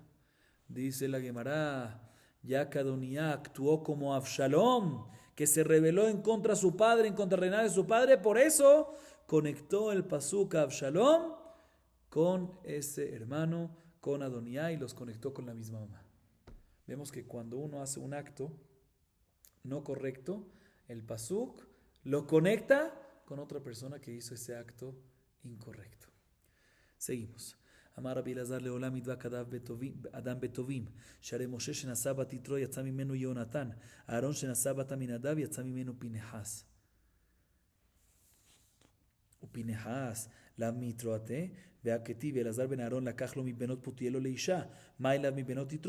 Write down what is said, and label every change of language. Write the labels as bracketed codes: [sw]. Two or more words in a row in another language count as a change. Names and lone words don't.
[es] Dice la Gemara, ya que Adonía actuó como Absalom, que se rebeló en contra de su padre, en contra del reinado de su padre, por eso conectó el pasuk a Absalom con ese hermano, con Adonía, y los conectó con la misma mamá. Vemos que cuando uno hace un acto no correcto, el pasuk lo conecta con otra persona que hizo ese acto incorrecto. Seguimos. [he] אמר רבי אלעזר לעולם ידבק אדם בטובים, שהרי משה שנשא בת יתרו יצא ממנו יהונתן, אהרון שנשא בת עמינדב יצא ממנו פנחס. [arc] ופנחס לאו מיתרועתה, והכתיב [he] אלעזר בן אהרון לקח לו מבנות פותיאלו לאישה, מה אליו מבנות יתרו?